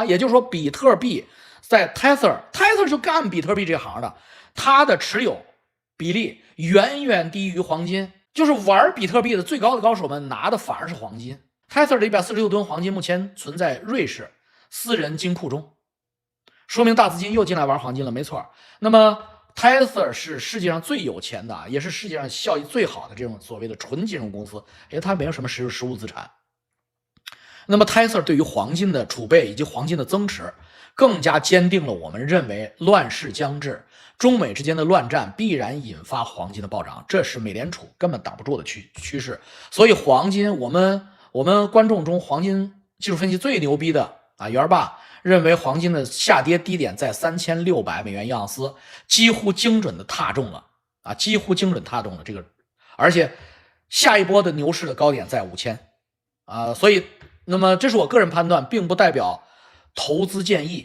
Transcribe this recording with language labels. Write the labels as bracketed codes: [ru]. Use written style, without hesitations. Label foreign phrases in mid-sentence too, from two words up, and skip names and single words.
[zh] 也就是说，比特幣在 Tether 就幹比特幣這行的，它的持有比例遠遠低於黃金，就是玩比特幣的最高的高手們拿的反而是黃金。Tether 的146吨黄金目前存在瑞士私人金庫中，說明大資金又進來玩黄金了，沒錯。那麼 Tether 是世界上最有錢的，也是世界上效益最好的這種所謂的純金融公司，因為它没有什麼實物資產。那麼 Tether 對於黃金的儲備以及黃金的增持，更加堅定了我們認為亂世將至，中美之間的亂戰必然引發黃金的暴漲，這是美聯儲根本擋不住的趨勢。所以黃金，我們觀眾中黃金技術分析最牛逼的元爸認為黃金的下跌低點在3600美元一盎司，幾乎精準的踏中了幾乎精準踏中了这個，而且下一波的牛市的高點在5000所以那麼這是我個人判斷，並不代表投資建議。